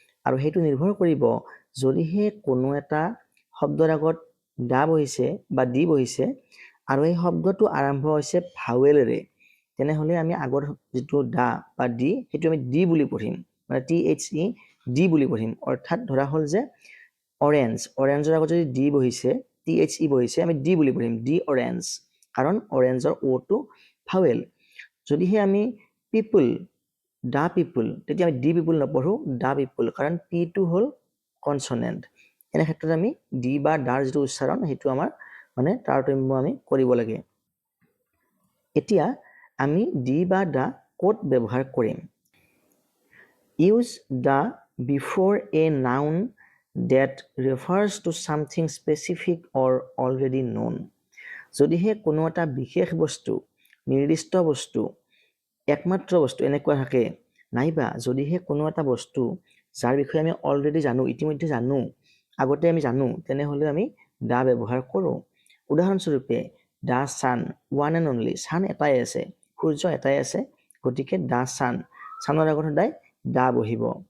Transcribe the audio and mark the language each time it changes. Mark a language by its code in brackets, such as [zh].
[as] আৰু সেইটো নিৰ্ভৰ কৰিব যদিহে কোনো এটা শব্দৰ আগত দা বহিছে বা দি বহিছে আৰু এই শব্দটো আৰম্ভ হৈছে ভাৱেলেৰে, তেনেহ'লে আমি আগৰ যিটো দা বা দি সেইটো আমি দি বুলি পঢ়িম, মানে THE দি বুলি পঢ়িম। অৰ্থাৎ ধৰা হ'ল যে অৰেঞ্জৰ আগত যদি দি বহিছে, THE বহিছে, আমি দি বুলি পঢ়িম, দি অৰেঞ্জ, কাৰণ অৰেঞ্জৰ অ'টো ভাৱেল। যদিহে আমি দা পিপুল, তেতিয়া আমি দি পিপুল নপঢ়োঁ, দা পিপুল, কাৰণ পিটো হ'ল কনচনেণ্ট। এনে ক্ষেত্ৰত আমি দি বা দাৰ যিটো উচ্চাৰণ সেইটো আমাৰ মানে তাৰতম্য আমি কৰিব লাগে। এতিয়া আমি দি বা দা ক'ত ব্যৱহাৰ কৰিম। [en] Use the before a noun that refers to something specific or already known. [as] যদিহে কোনো এটা বিশেষ বস্তু, নিৰ্দিষ্ট বস্তু, একমাত্ৰ বস্তু এনেকুৱা থাকে, নাইবা যদিহে কোনো এটা বস্তু যাৰ বিষয়ে আমি অলৰেডি জানো, ইতিমধ্যে জানো, আগতে আমি জানো তেনেহ'লে আমি দা ব্যৱহাৰ কৰোঁ। উদাহৰণস্বৰূপে দা San, one and only, San এটাই আছে, সূৰ্য এটাই আছে, গতিকে দা ছান, ছানৰ আগত সদায় দা বহিব।